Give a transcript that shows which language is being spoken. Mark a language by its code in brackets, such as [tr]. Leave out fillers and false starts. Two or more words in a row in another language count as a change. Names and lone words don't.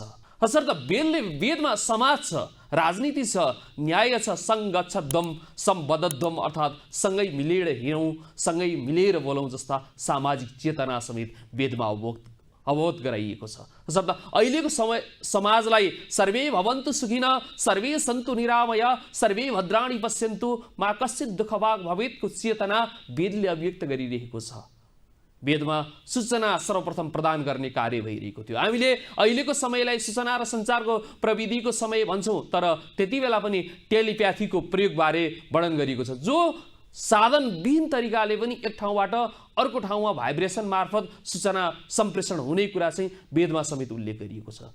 [ne] तसर्थ वेदमा समाज छ, राजनीति छ, न्याय छ, [sa] सङ्गच्छध्वम सम्बद्धध्वम [ne] अर्थात् सँगै मिलेर हिँडौँ, सँगै मिलेर बोलौँ जस्ता सामाजिक चेतना समेत वेदमा अवगत गराइएको छ। तसर्थ अहिलेको समाजलाई [sa] सर्वे भवन्तु सुखिनः, सर्वे सन्तु निरामय, सर्वे भद्राणि पश्यन्तु, मा कश्चित् दुःखभाग् भवेत्को [ne] चेतना वेदले अभिव्यक्त गरिरहेको छ। वेदमा सूचना सर्वप्रथम प्रदान गर्ने कार्य भइरहेको थियो। हामीले अहिलेको समयलाई सूचना र सञ्चारको प्रविधिको समय भन्छौँ, तर त्यति बेला पनि टेलिप्याथीको प्रयोगबारे वर्णन गरिएको छ। जो साधनविहीन तरिकाले पनि एक ठाउँबाट अर्को ठाउँमा भाइब्रेसन मार्फत सूचना सम्प्रेषण हुने कुरा चाहिँ वेदमा समेत उल्लेख गरिएको छ।